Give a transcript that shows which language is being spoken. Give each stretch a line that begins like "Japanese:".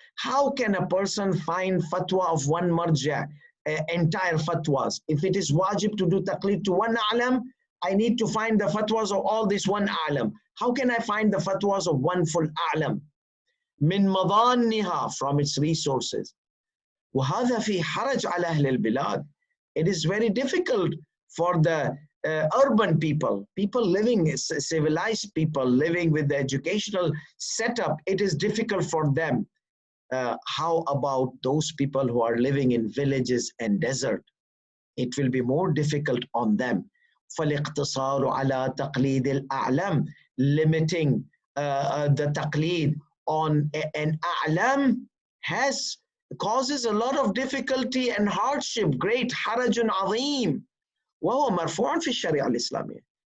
English: How can a person find fatwa of one marja, entire fatwas? If it is wajib to do taqleed to one a'lam, I need to find the fatwas of all this one a'lam. How can I find the fatwas of one full a'lam?
Arabic: Min madanniha,
English: from its resources.
Arabic: وهذا في حرج على أهل البلاد.
English: It is very difficult for the urban people living, civilized people living with the educational setup. It is difficult for them. How about those people who are living in villages and desert? It will be more difficult on them.
Arabic: فالاقتصار على تقليد الأعلام,
English: limiting the taqleed on an a'lam causes a lot of difficulty and hardship, great harajun azim.
Arabic: وهو مرفوع في الشريعة الإسلامية.